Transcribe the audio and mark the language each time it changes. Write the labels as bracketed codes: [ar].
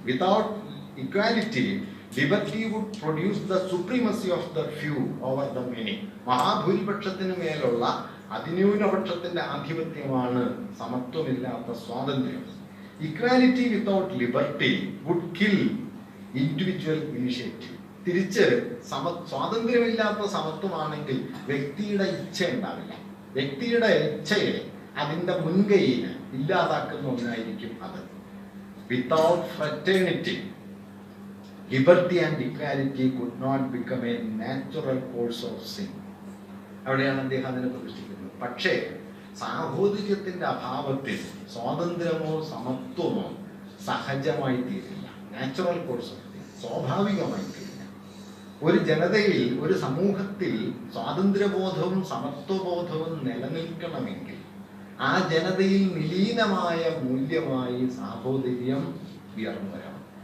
[en] Without equality, liberty would produce the supremacy of the few over the many. [ml] മഹാഭൂരിപക്ഷത്തിന് മേലുള്ള അതിന്യൂനപക്ഷത്തിന്റെ ആധിപത്യമാണ് സമത്വമില്ലാത്ത സ്വാതന്ത്ര്യം. [en] Equality without liberty would kill individual initiative. [ml] തിരിച്ച് സ്വാതന്ത്ര്യമില്ലാത്ത സമത്വമാണെങ്കിൽ വ്യക്തിയുടെ ഇച്ഛ ഉണ്ടാവില്ല. വ്യക്തിയുടെ ഇച്ഛയെ, അതിൻ്റെ മുൻകൈയിനെ ഇല്ലാതാക്കുന്ന ഒന്നായിരിക്കും അത്. [en] Without fraternity, liberty and equality could not become a natural course of sin. [ml] അവിടെയാണ് അദ്ദേഹം അതിനെ പ്രതിഷ്ഠിക്കുന്നത്. പക്ഷേ സാഹോദര്യത്തിന്റെ അഭാവത്തിൽ സ്വാതന്ത്ര്യമോ സമത്വമോ സഹജമായി തീരില്ല. [en] natural course of sin, [ml] സ്വാഭാവികമായി തീരില്ല. ഒരു ജനതയിൽ, ഒരു സമൂഹത്തിൽ സ്വാതന്ത്ര്യബോധവും സമത്വബോധവും നിലനിൽക്കണമെങ്കിൽ ആ ജനതയിൽ നിലീനമായ മൂല്യമായി സാഹോദര്യം ഉയർന്നു വരണം.